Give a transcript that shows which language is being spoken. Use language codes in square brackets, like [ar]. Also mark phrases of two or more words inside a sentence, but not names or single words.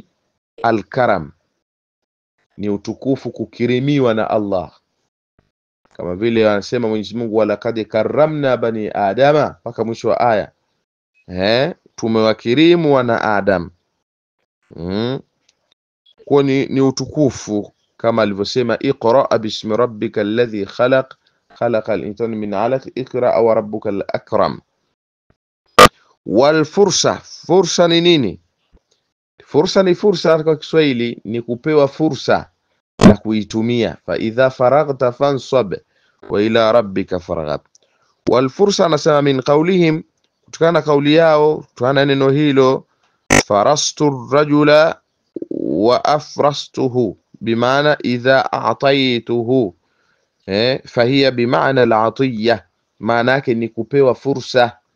[sw] Al-karam, ni utukufu, kukirimiwa na Allah, kama vile anasema Mwenyezi Mungu [ar] ولقد كرمنا بني آدم, [sw] mpaka mwisho wa aya. Tumewakirimu wana Adam. Kwa ni utukufu, kama alivyosema [ar] اقرأ باسم ربك الذي خلق خلق الإنسان من علق اقرأ وربك الأكرم. والفرصة, [sw] fursa ni nini? Fursa ni fursa kwa Kiswahili ni kupewa fursa na kuitumia. [ar] فإذا فرغت فانصب وإلى ربك فارغب. والفرصة [sw] anasema [ar] من قولهم, [sw] kutokana kauli yao, tuana neno hilo [ar] فرست رجلا وأفرسته بمعنى إذا أعطيته فهي بمعنى العطية, [sw] maana yake ni kupewa fursa.